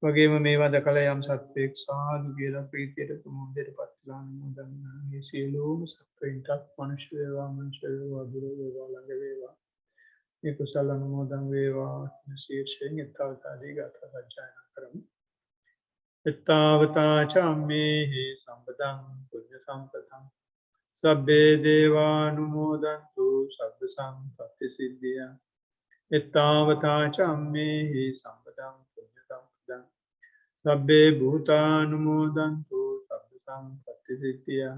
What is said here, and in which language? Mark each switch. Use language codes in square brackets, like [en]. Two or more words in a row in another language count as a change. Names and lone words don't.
[si] වගේම මේවා දැකලා යම් සත්වයෙක් සාදු කියලා ප්‍රීතියට ප්‍රමෝදයට පත් වෙලා අනුමෝදන් වෙනවා. මේ සියලුම සත්වයින්ටත් මනුෂ්‍ය වේවා මනුෂ්‍ය වේවා දුර වේවා ළඟ වේවා මේ කුසල අනුමෝදන් වේවා කියන ශීර්ෂයෙන් ඊතාවතාදී ගාථා සජ්ජායනා කරමු. [pi] ඊතාවතා චම්මේහි සම්පතං පුඤ්ඤ සම්පතං සබ්බේ දේවානුමෝදන්තු සබ්බ සම්පත්ති සිද්ධියා. ඊතාවතා චම්මේහි සම්පතං පුඤ්ඤ සම්පතං සබ්බේ භූතානුමෝදන්තු සබ්බ සම්පත්ති සිද්ධියා.